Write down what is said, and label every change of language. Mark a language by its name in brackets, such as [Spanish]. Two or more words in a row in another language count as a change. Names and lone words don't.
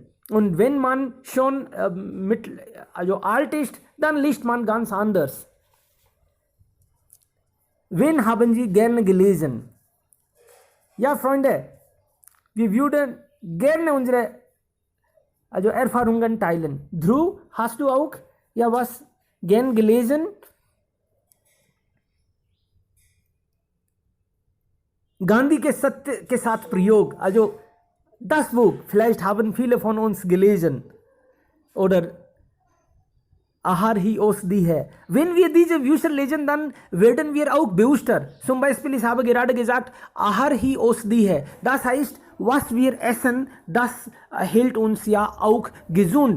[German] Und wenn man schon alt ist, dann liest man ganz anders. Wen haben Sie gerne gelesen? Ja, Freunde, wir würden gerne unsere Erfahrungen teilen. Dhruv, hast du auch ja was gern gelesen? Gandhi के सत्य के साथ प्रयोग, also das Buch, vielleicht haben viele von uns gelesen. [Hindi] Oder आहार ही औषधि है. [German] Wenn wir diese Bücher lesen, dann werden wir auch bewusster. Zum Beispiel, ich habe gerade gesagt, [Hindi] आहार ही औषधि है. [German] Das heißt, was wir essen, das hält uns ja auch gesund.